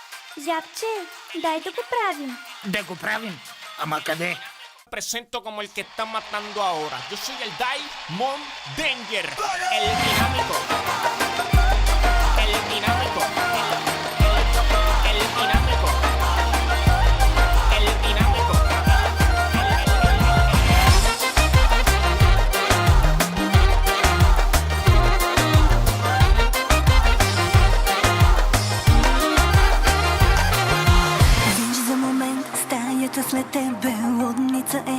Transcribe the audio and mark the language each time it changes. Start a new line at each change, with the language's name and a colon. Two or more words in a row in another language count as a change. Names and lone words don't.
Bulgarian: Жабче, дай да го правим. Да го правим. Ама къде?
Spanish: Presento como el que está matando ahora. Yo soy el Diamond Danger, el dinámico. El dinámico. El dinámico. El dinámico.
Bulgarian: Виж за момент стаята след тебе лудница е.